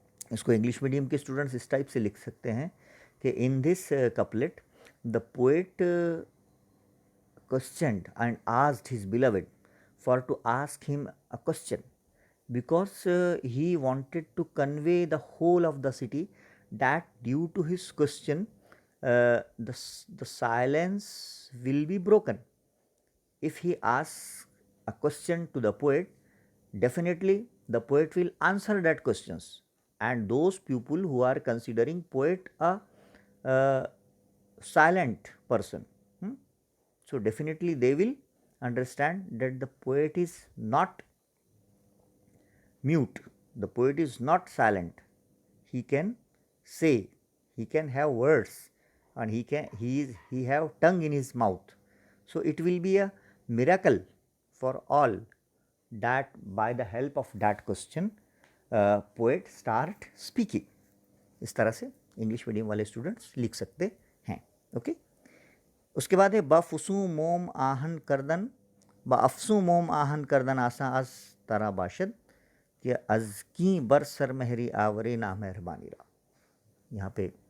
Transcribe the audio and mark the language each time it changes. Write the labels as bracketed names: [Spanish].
[Urdu] اس کو English medium کے students اس type سے لکھ سکتے ہیں [English] کہ in this couplet the poet questioned and asked his beloved for to ask him a question because he wanted to convey the whole of the city that due to his question the silence will be broken. If he asks a question to the poet, definitely the poet will answer that questions, and those people who are considering poet a silent person, so definitely they will understand that the poet is not mute, the poet is not silent, he can say, he can have words, and he have tongue in his mouth. So it will be a miracle for all that by the help of that question poet start speaking. [Urdu] اس طرح سے English medium والے students لکھ سکتے ہیں۔ Okay, اس کے بعد ہے [Persian] بافسوں موم آہن کردن، بافسوں موم آہن کردن آساں از ترا باشد کہ از کی بر سر مہری آورے نا مہربانی را۔ [Urdu] یہاں پہ